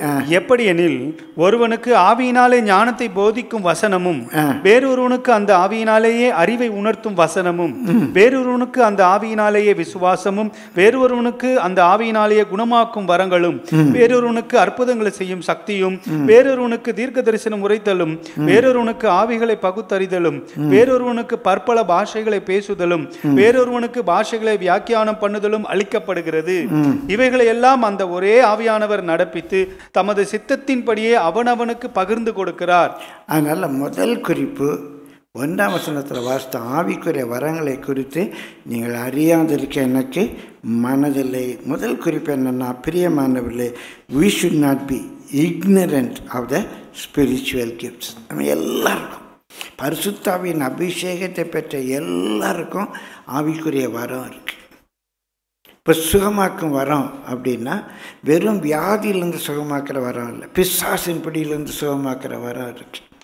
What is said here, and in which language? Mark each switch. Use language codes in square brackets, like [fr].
[ta] எப்படி எனில், ஒருவனுக்கு ஆவியினாலே ஞானத்தை போதிக்கும் வசனமும், வேறொருவனுக்கு அந்த ஆவியினாலேயே அறிவை உணர்த்தும் வசனமும், வேறொருவனுக்கு அந்த ஆவியினாலேயே விசுவாசமும், வேறொருவனுக்கு அந்த ஆவியினாலேயே குணமாக்கும் வரங்களும், வேறொருவனுக்கு அற்புதங்களை செய்யும் சக்தியும், வேறொருவனுக்கு தீர்க்க தரிசனம் உரைத்தலும், வேறொருவனுக்கு ஆவிகளை பகுத்தறிதலும், வேறொருவனுக்கு பற்பல பாஷைகளை பேசுதலும், வேறொருவனுக்கு பாஷைகளை வியாக்கியானம் பண்ணுதலும் அளிக்கப்படுகிறது. இவைகளை எல்லாம் அந்த ஒரே ஆவியானவர் நடப்பித்து தமது சித்தத்தின்படியே அவனவனுக்கு பகிர்ந்து கொடுக்கிறார். அதனால முதல் குறிப்பு 1ஆம் வசனத்தில் வாசித்த ஆவிக்குரிய வரங்களை குறித்து நீங்கள் அறியாதிருக்க எனக்கு மனதில்லை. முதல் குறிப்பு என்னன்னா, பிரியமானவர்களே, [en] we should not be ignorant of the spiritual gifts. [ta] நம்ம எல்லாருக்கும் பரிசுத்தாவின் அபிஷேகத்தை பெற்ற எல்லாருக்கும் ஆவிக்குரிய வரம் இருக்கு. இப்போ சுகமாக்கும் வரம் அப்படின்னா வெறும் வியாதியிலேருந்து சுகமாக்குற வரம் இல்லை, பிசாசின் பிடியிலேருந்து சுகமாக்குற வரம் இருக்கு.